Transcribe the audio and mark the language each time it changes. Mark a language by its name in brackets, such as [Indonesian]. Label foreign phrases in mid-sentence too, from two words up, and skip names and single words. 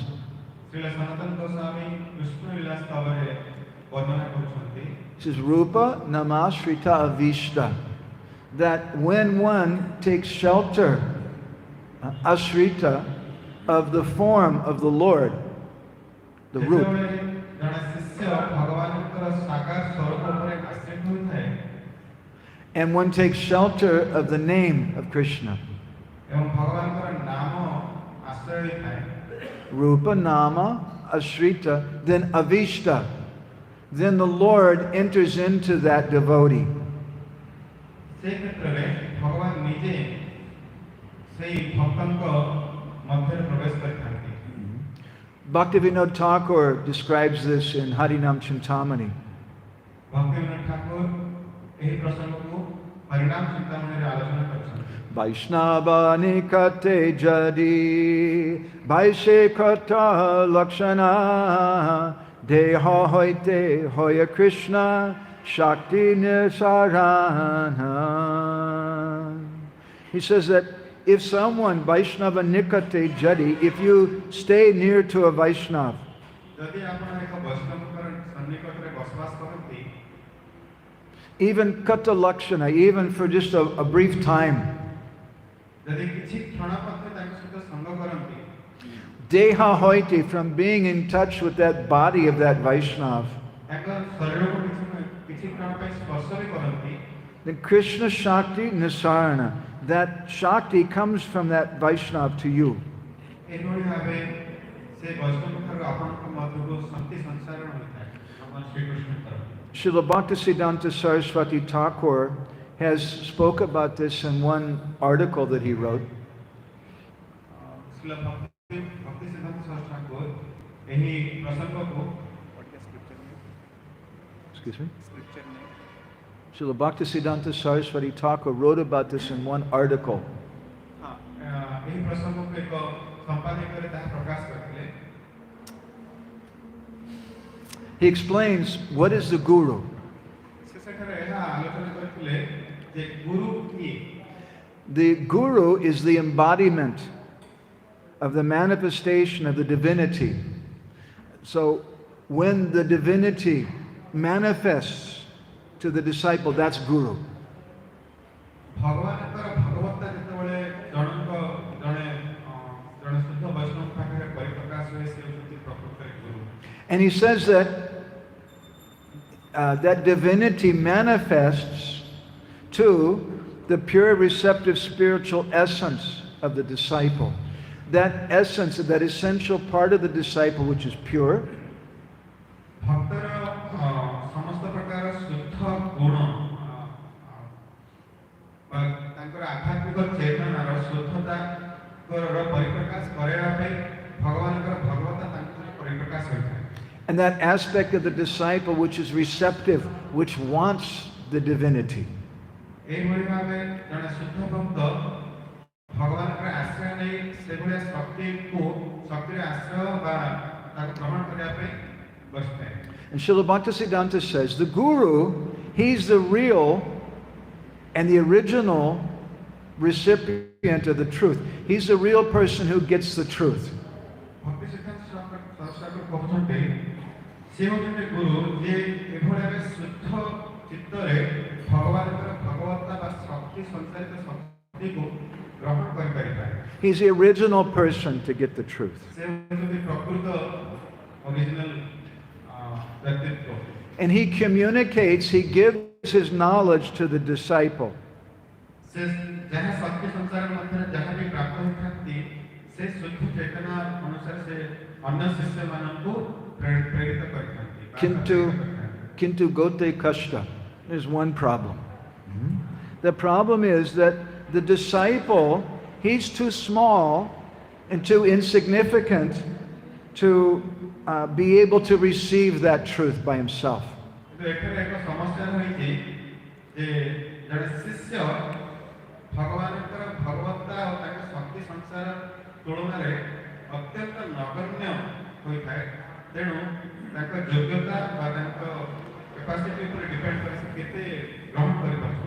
[Odia] ଶ୍ରୀଳ ସନାତନ ଗୋସ୍ୱାମୀ କୃଷ୍ଣ ଲୀଳା ସ୍ତବରେ ବର୍ଣ୍ଣନା କରୁଛନ୍ତି। [English] He says, [Sanskrit] रूप नामाश्रित आविष्ट, [English] that when one takes shelter, ashrita, of the form of the Lord, the root, [Odia] ଯେତେବେଳେ ଜଣେ ଶିଷ୍ୟ ଭଗବାନଙ୍କର ସାକାର ସ୍ୱରୂପ ଉପରେ ଆଶ୍ରିତ ହୋଇଥାଏ [English] and one takes shelter of the name of Krishna, [Odia] ଏବଂ ଭଗବାନଙ୍କର ନାମ ଆଶ୍ରୟ ହୋଇଥାଏ, [Sanskrit] रूप नाम आश्रित, then आविष्ट, [English] then the Lord enters into that devotee. [Odia] ସେ କ୍ଷେତ୍ରରେ ଭଗବାନ ନିଜେ ସେହି ଭକ୍ତଙ୍କ ମଧ୍ୟରେ ପ୍ରବେଶ କରିଥାନ୍ତି। [English] Bhaktivinoda Thakur describes this in Harinam Chintamani. [Odia] ଭକ୍ତିବିନୋଦ ଠାକୁର ଏହି ପ୍ରସଙ୍ଗକୁ ହରିନାମ ଚିନ୍ତାମଣିରେ ଆଲୋଚନା କରିଛନ୍ତି। [Bangla] বৈষ্ণব নিকটে যদি বৈসে কত লক্ষণ দেহ হৈতে হয় কৃষ্ণ শক্তি নিঃসরণ. [English] He says that if someone [Bangla] বৈষ্ণব নিকটে যদি, [English] if you stay near to a Vaishnava, [Odia] ଯଦି ଆପଣ ଏକ ବୈଷ୍ଣବଙ୍କର ସନ୍ନିକଟରେ ବସବାସ କରନ୍ତି, [English] even [Bangla] কত লক্ষণ, [English] even for just a brief time, [Odia] ଯଦି କିଛି କ୍ଷଣ ମଧ୍ୟ ତାଙ୍କ ସହିତ ସଙ୍ଗ କରନ୍ତି, [Bangla] দেহ হৈতে, [English] from being in touch with that body of that Vaishnava, [Odia] ତାଙ୍କ ଶରୀରକୁ କିଛି କ୍ଷଣ ପାଇଁ ସ୍ପର୍ଶ ବି କରନ୍ତି, [English] then [Bangla] কৃষ্ণ শক্তি নিঃসরণ, [English] that Shakti comes from that Vaishnava to you. [Odia] ଏଭଳି ଭାବେ ସେ ବୈଷ୍ଣବଠାରୁ ଆପଣଙ୍କ ମଧ୍ୟକୁ ଶକ୍ତି ସଂସାରଣ ହୋଇଥାଏ ଭଗବାନ ଶ୍ରୀକୃଷ୍ଣଙ୍କର। [English] Srila Bhaktisiddhanta Saraswati Thakur has spoke about this in one article that he wrote. [Odia] ଶ୍ରୀଲ ଭକ୍ତି ସିଦ୍ଧାନ୍ତ ସରସ୍ୱତୀ ଠାକୁର ଏହି ପ୍ରସଙ୍ଗକୁ [English] Excuse me? Srila Bhaktisiddhanta Saraswati Thakur wrote about this in one article. [Odia] ଏହି ପ୍ରସଙ୍ଗକୁ ଏକ ସମ୍ପାଦକୀୟରେ ତାହା ପ୍ରକାଶ କରିଥିଲେ। [English] He explains what is the Guru. [Odia] ସେ ସେଠାରେ ଏହା ଆଲୋଚନା କରିଥିଲେ ଯେ ଗୁରୁ କିଏ। [English] The guru is the embodiment of the manifestation of the divinity. So when the divinity manifests to the disciple, that's guru. [Odia] ଭଗବାନଙ୍କର ଭଗବତ୍ତା ଯେତେବେଳେ ଜଣେ ଶୁଦ୍ଧ ବୈଷ୍ଣବ ପାଖରେ ପରିପ୍ରକାଶ ହୁଏ ସେ ହେଉଛନ୍ତି ପ୍ରକୃତରେ ଗୁରୁ। [English] And he says that that divinity manifests to the pure receptive spiritual essence of the disciple. That essence, that essential part of the disciple which is pure, [Odia] ଭକ୍ତର ସମସ୍ତ ପ୍ରକାର ଶୁଦ୍ଧ ଗୁଣ ତାଙ୍କର ଆଧ୍ୟାତ୍ମିକ ଚେତନାର ଶୁଦ୍ଧତାର ପରିପ୍ରକାଶ କରାଇବା ପାଇଁ ଭଗବାନଙ୍କର ଭଗବତ୍ତା ତାଙ୍କର ପରିପ୍ରକାଶ ହୋଇଥାଏ। [English] and that aspect of the disciple which is receptive, which wants the divinity. [Odia] ଏଇଭଳି ଭାବେ ଜଣେ ଶୁଦ୍ଧ ଭକ୍ତ ଭଗବାନଙ୍କର ଆଶ୍ରୟ ନେଇ ସେଭଳିଆ ଶକ୍ତିର ଆଶ୍ରୟ ବା ତାକୁ ଗ୍ରହଣ କରିବା ପାଇଁ ବସିଥାଏ। [English] And Srila Bhaktisiddhanta says the guru, he's the real and the original recipient of the truth. He's the real person who gets the truth. [Odia] ଭକ୍ତି ସିଦ୍ଧାନ୍ତ ସରସ୍ୱତୀ କହୁଛନ୍ତି ସେ ହେଉଛନ୍ତି ଗୁରୁ ଯିଏ ଏଭଳି ଭାବେ ଶୁଦ୍ଧ ଚିତ୍ତରେ ଭଗବାନଙ୍କର ଭଗବତ୍ତା ବା ଶକ୍ତି ସଞ୍ଚାରିତ ଶକ୍ତିକୁ ଗ୍ରହଣ କରିପାରିଥାଏ। [English] He's the original person to get the truth. [Odia] ସେ ହେଉଛନ୍ତି ପ୍ରକୃତ original ବ୍ୟକ୍ତିତ୍ୱ। [English] And he communicates, he gives his knowledge to the disciple. [Odia] ସେ ଯାହା ଶକ୍ତି ସଞ୍ଚାର ମଧ୍ୟରେ ଯାହା ବି ପ୍ରାପ୍ତ ହୋଇଥାନ୍ତି ସେ ଶୁଦ୍ଧ ଚେତନା ଅନୁସାରେ ସେ ଅନ୍ୟ ଶିଷ୍ୟମାନଙ୍କୁ ପ୍ରେରିତ କରିଥାନ୍ତି। କିନ୍ତୁ ଗୋଟେ କଷ୍ଟ. [English] There's one problem. The problem is that the disciple, he's too small and too insignificant to be able to receive that truth by himself. [Odia] ଏଠାରେ ଏକ ସମସ୍ୟା ରହିଛି ଯେ ଜଣେ ଶିଷ୍ୟ ଭଗବାନଙ୍କର ଭଗବତ୍ତା ଓ ତାଙ୍କ ଶକ୍ତି ସଂସାର ତୁଳନାରେ ଅତ୍ୟନ୍ତ ନଗଣ୍ୟ ହୋଇଥାଏ। ତେଣୁ ତାଙ୍କ ଯୋଗ୍ୟତା ବା ତାଙ୍କ capacity ଉପରେ ଡିପେଣ୍ଡ କରି ସେ କେତେ ଗ୍ରହଣ କରିପାରୁଛନ୍ତି।